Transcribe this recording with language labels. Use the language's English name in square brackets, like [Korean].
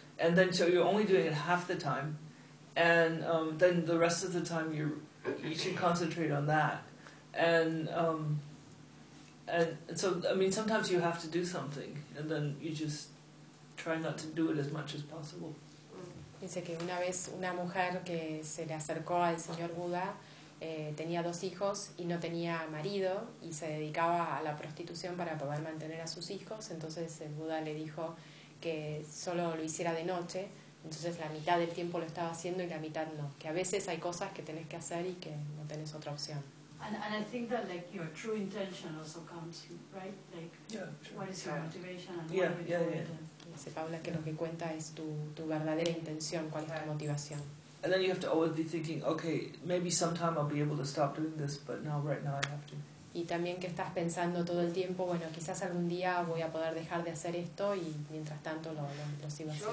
[English] And then so you're only doing it half the time. And then the rest of the time you're you should concentrate on that. And so, I mean, sometimes you have to do something, and then you just try not to do it as much as possible. [Spanish] Dice que una vez una mujer que se le acercó al señor Buda tenía dos hijos y no tenía marido y se dedicaba a la prostitución para poder mantener a sus hijos. Entonces el Buda le dijo que solo lo hiciera de noche. Entonces la mitad del tiempo lo estaba haciendo y la mitad no. Que a veces hay cosas que tenés que hacer y que no tenés otra opción. [English] And I think that like your true intention also comes, right? Like, yeah, what is your motivation and [Spanish] Dice Paula que lo que cuenta es tu verdadera intención, cuál es tu motivación. [English] And then you have to always be thinking, okay, maybe sometime I'll be able to stop doing this, but no, right now I have to. [Spanish] Y también que estás pensando todo el tiempo, bueno, quizás algún día voy a poder dejar de hacer esto y mientras tanto lo sigo haciendo.